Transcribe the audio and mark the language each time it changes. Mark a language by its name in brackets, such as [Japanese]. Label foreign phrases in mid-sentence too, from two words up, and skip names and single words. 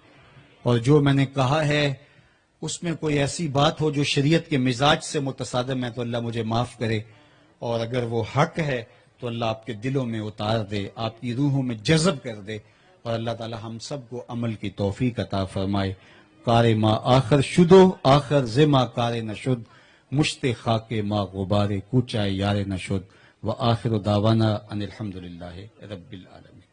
[Urdu] اور جو میں نے کہا ہے اس میں کوئی ایسی بات ہو جو شریعت کے مزاج سے متصادم ہے تو اللہ مجھے معاف کرے، اور اگر وہ حق ہے تو اللہ آپ کے دلوں میں اتار دے، آپ کی روحوں میں جذب کر دے، اور اللہ تعالی ہم سب کو عمل کی توفیق عطا فرمائے. [Persian] کار ما آخر شدو آخر زما کار نشد، مشت خاک ما غبار کوچائے یار نشد، [Arabic] و آخر دعوانا ان الحمدللہ رب العالمین.